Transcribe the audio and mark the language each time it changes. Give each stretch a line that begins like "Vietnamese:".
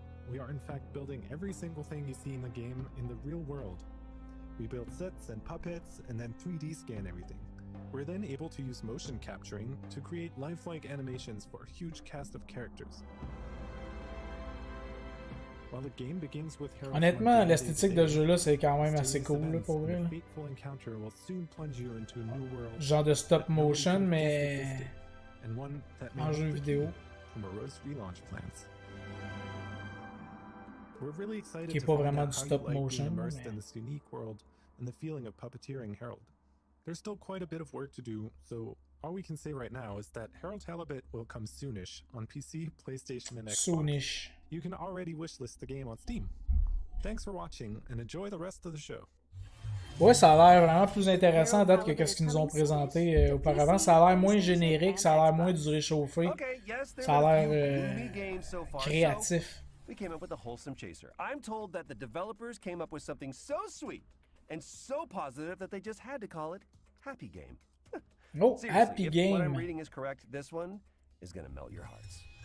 English: We are in fact building every single thing you see in the game in the real world. We build sets and puppets and then 3D scan everything. We're then able to use motion capturing to create lifelike animations for a huge cast of characters. While the game begins with Harold's
French: Honnêtement, l'esthétique de ce jeu-là, c'est quand même assez cool, là, pour vrai. Là. Genre de stop motion, mais en jeu vidéo. Qui est pas vraiment du stop motion.
English: There's still quite a bit of work to do, so all we can say right now is that Harold Halibut will come soonish on PC, PlayStation, and Xbox. Soonish. You can already wishlist the game on Steam. Thanks for watching, and enjoy the rest of the show.
French: Ouais, ça a l'air vraiment plus intéressant à date que ce qu'ils nous ont présenté auparavant. Ça a l'air moins générique, ça a l'air moins du réchauffé. Ça a l'air créatif.
English: We came up with a wholesome chaser. I'm told that the developers came up with something so sweet and so positive that they just had to call it Happy Game. Oh, Happy Game. If what I'm reading is correct, this one is going to melt your hearts.